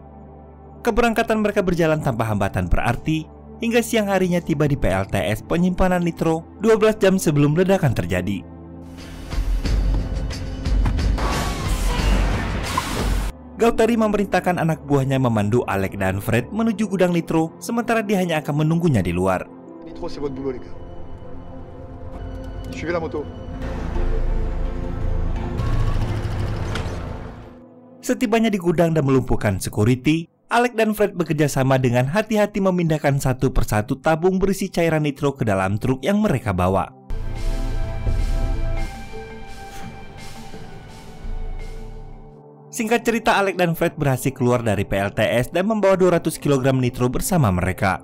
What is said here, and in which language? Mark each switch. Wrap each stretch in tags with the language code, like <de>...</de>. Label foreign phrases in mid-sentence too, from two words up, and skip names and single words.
<id>Keberangkatan mereka berjalan tanpa hambatan berarti hingga siang harinya tiba di PLTS penyimpanan nitro 12 jam sebelum ledakan terjadi. Gauteri memerintahkan anak buahnya memandu Alec dan Fred menuju gudang nitro, sementara dia hanya akan menunggunya di luar.</id> <fr>Nitro, c'est votre boulot, les gars. Suivez la moto.</fr> <id>Setibanya di gudang dan melumpuhkan security, Alec dan Fred bekerja sama dengan hati-hati memindahkan satu persatu tabung berisi cairan nitro ke dalam truk yang mereka bawa. Singkat cerita, Alec dan Fred berhasil keluar dari PLTS dan membawa 200 kg nitro bersama mereka.</id>